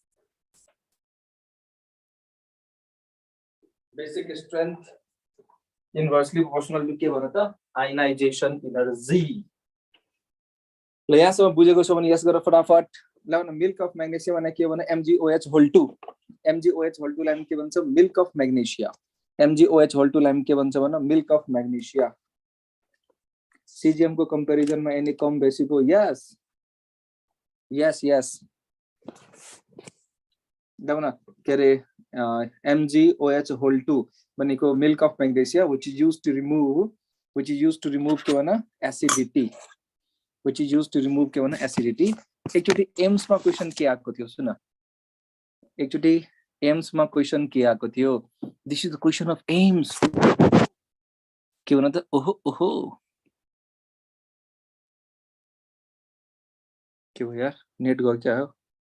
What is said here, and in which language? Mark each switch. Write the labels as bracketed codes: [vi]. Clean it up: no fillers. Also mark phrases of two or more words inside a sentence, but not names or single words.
[en] basic strength inversely proportional to [ne] के भन त [en] ionization energy [ne] ल यहाँसम्म बुझेको छ भने यस गरेर फटाफट ल न [en] milk of magnesia [ne] भने के भने MgOH होल 2 लाई हामी के भन्छ [en] milk of magnesia [ne] MgOH होल 2 लाई हामी के भन्छ भन [en] milk of magnesia [ne] सिजियम [hi] को कंपैरिजन में [ne] एनी कम बेसी को यस दवना के रे MgOH होल 2 भनेको [en] milk of magnesia which is used to remove [ne] के भन एसिडिटी एकचोटी एम्स मा क्वेशन के आएको थियो सुन एकचोटि एम्समा क्वेसन के आएको थियो, [en] this is the question of AIIMS. [ne] के भन त, ओहो ओहो के भयो यार, नेट गयो क्या हो?